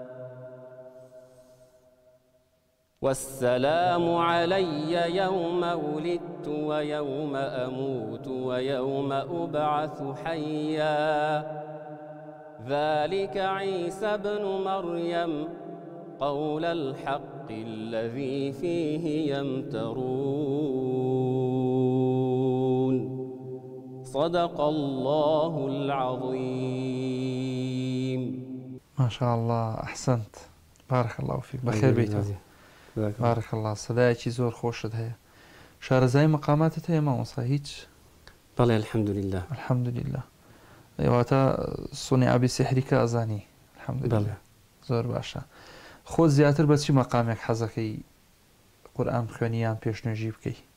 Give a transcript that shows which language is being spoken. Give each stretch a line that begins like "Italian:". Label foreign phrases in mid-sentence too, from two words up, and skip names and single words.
Arabic: والسلام علي يوم ولدت ويوم أموت ويوم أبعث حيا ذلك عيسى بن مريم قول الحق الذي فيه يمترون صدق الله العظيم. ما شاء الله، أحسنت، بارك الله فيك، بخير بيتك، بارك الله.
Central Kurdish: صدایکی زۆر خۆشت هەیە. شارەزای مقاماتت هەیە مامۆستا؟ هیچ؟ بەڵێ الحەمدولله. الحەمدولله. ئێواتە سونی ئابی سحریکە ئەزانی؟ الحەمدولله. زۆر باشە. خۆت زیاتر بە چی مەقامێک حەزەکەی قورئان بخوێنی یان پێشنوێژی بکەی؟